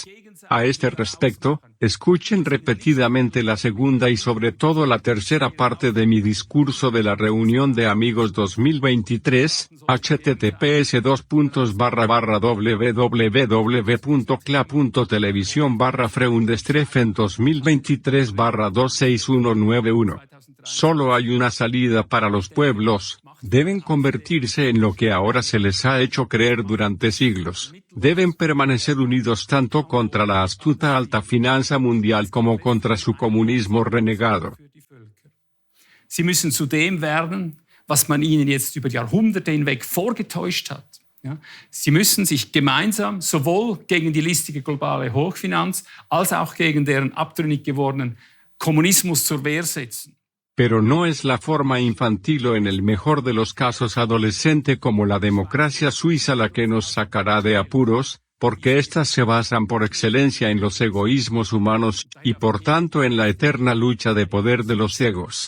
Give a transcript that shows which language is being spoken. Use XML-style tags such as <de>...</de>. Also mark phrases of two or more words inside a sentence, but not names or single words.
<es>A este respecto, escuchen repetidamente la segunda y sobre todo la tercera parte de mi discurso de la reunión de amigos 2023, https://www.cla.television/freundestreffen 2023/26191. Solo hay una salida para los pueblos. Deben convertirse en lo que ahora se les ha hecho creer durante siglos. Deben permanecer unidos tanto contra la astuta alta finanza mundial como contra su comunismo renegado.</es> <de>Sie müssen zu dem werden, was man ihnen jetzt über Jahrhunderte hinweg vorgetäuscht hat. Ja? Sie müssen sich gemeinsam sowohl gegen die listige globale Hochfinanz als auch gegen deren abtrünnig gewordenen Kommunismus zur Wehr setzen.</de> <es>Pero no es la forma infantil o en el mejor de los casos adolescente como la democracia suiza la que nos sacará de apuros, porque éstas se basan por excelencia en los egoísmos humanos, y por tanto en la eterna lucha de poder de los egos.</es>